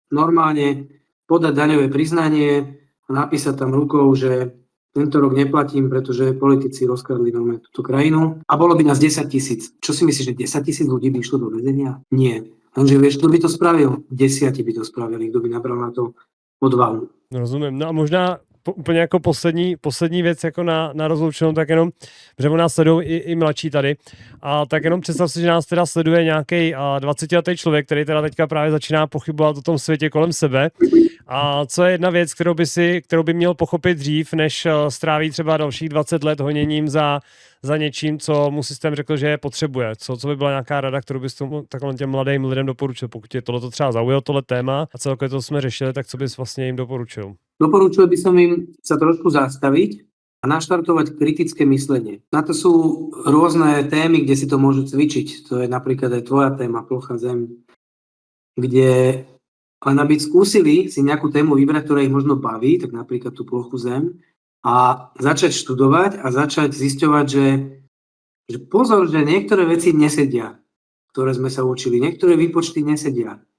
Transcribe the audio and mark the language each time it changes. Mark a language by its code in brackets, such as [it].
[sk] Normálne podať daňové priznanie a napísať tam rukou, že tento rok neplatím, pretože politici rozkradli normálne túto krajinu. A bolo by nás 10 000. Čo si myslíš, že 10 000 ľudí by išlo do väzenia? Nie. Lenže vieš, kto by to spravil? 10 by to spravili, kto by nabral na to odvahu. [cs] Rozumím. No a možná úplně jako poslední věc jako na rozloučenou, tak jenom, že u nás sledují i mladší tady. A tak jenom představ si, že nás teda sleduje nějaký 20letý člověk, který teda teďka právě začíná pochybovat o tom světě kolem sebe A co je jedna věc, kterou by měl pochopit dřív, než stráví třeba dalších 20 let honěním za něčím, co mu systém řekl, že potřebuje? Co by byla nějaká rada, kterou bys takhle těm mladým lidem doporučil? Pokud tě tohleto třeba zaujalo, tohle téma a celkově to jsme řešili, tak co bys vlastně jim doporučil? [sk] Doporučil by som im sa trošku zastaviť a naštartovať kritické myslenie. Na to sú rôzne témy, kde si to môžu cvičiť. To je napríklad aj tvoja téma, plocha zem, kde len aby skúsili si nejakú tému vybrať, ktorá ich možno baví, tak napríklad tú plochu zem, a začať študovať a začať zisťovať, že pozor, že niektoré veci nesedia, ktoré sme sa učili, niektoré výpočty nesedia.